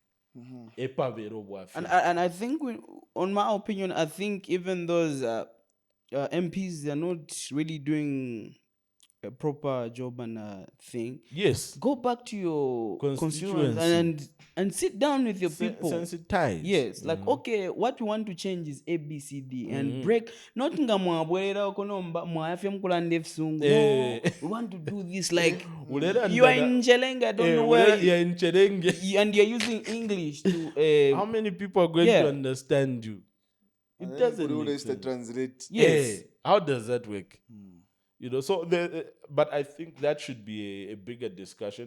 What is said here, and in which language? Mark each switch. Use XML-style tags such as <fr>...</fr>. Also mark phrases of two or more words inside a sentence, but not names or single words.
<en>And I think, on my opinion, I think even those MPs, they're not really doing a proper job and thing. Yes. Go back to your constituents and sit down with your people. Sensitize. Yes, like, okay, what we want to change is ABCD and break.</en> <bem>Not nga mwabwera okonomba mwafya mkulande efisungu.</bem> <en>No, we want to do this like you are in Chelenga, I don't know where you're in Cherenge. and you're using English to. How many people are going to understand you? It doesn't make sense. Translate. Yes. How does that work? So but I think that should be a bigger discussion.</en>